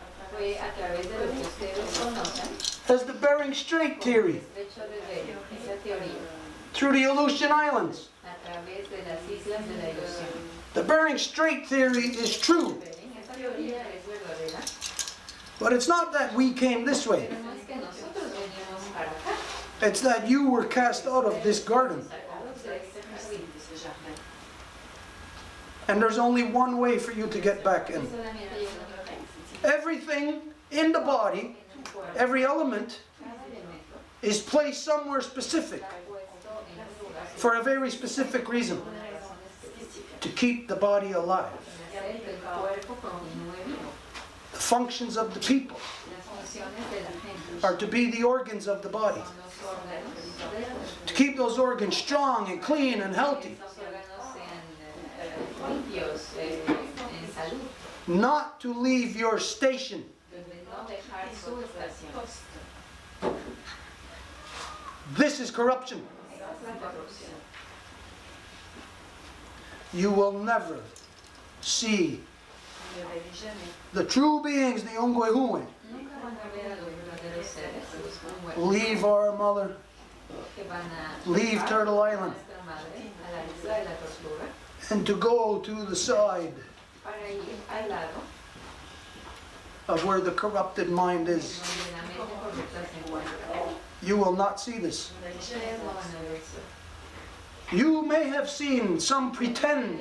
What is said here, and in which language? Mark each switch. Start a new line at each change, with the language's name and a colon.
Spanish: Fue a través de lo que ustedes conocen,
English: as the Bering Strait theory,
Spanish: hecho de ver esa teoría,
English: through the Aleutian Islands.
Spanish: a través de las islas de la ilusión.
English: The Bering Strait theory is true,
Spanish: Esa teoría es verdadera,
English: but it's not that we came this way.
Spanish: pero no es que nosotros venimos para acá,
English: It's that you were cast out of this garden.
Spanish: sacados de este jardín.
English: And there's only one way for you to get back in.
Spanish: Solamente hay una forma.
English: Everything in the body,
Spanish: En tu cuerpo,
English: every element,
Spanish: cada elemento
English: is placed somewhere specific
Spanish: está puesto en un lugar
English: for a very specific reason,
Spanish: por una razón específica.
English: to keep the body alive.
Spanish: Hacer que el cuerpo continúe vivo.
English: The functions of the people
Spanish: Las funciones de la gente
English: are to be the organs of the body,
Spanish: son los órganos del cuerpo.
English: to keep those organs strong and clean and healthy.
Spanish: Los órganos sean limpios, en salud.
English: not to leave your station.
Spanish: de no dejar su estación.
English: This is corruption.
Spanish: Esa es la corrupción.
English: You will never see the true beings, the Ongwehuwe,
Spanish: Nunca van a ver a los verdaderos seres, los muertos,
English: leave our mother,
Spanish: que van a
English: leave Turtle Island,
Spanish: nuestra madre, a la isla de la tortuga,
English: and to go to the side
Spanish: para ir al lado
English: of where the corrupted mind is.
Spanish: donde la mente corrupta se encuentra.
English: You will not see this.
Spanish: Ustedes no van a ver eso.
English: You may have seen some pretend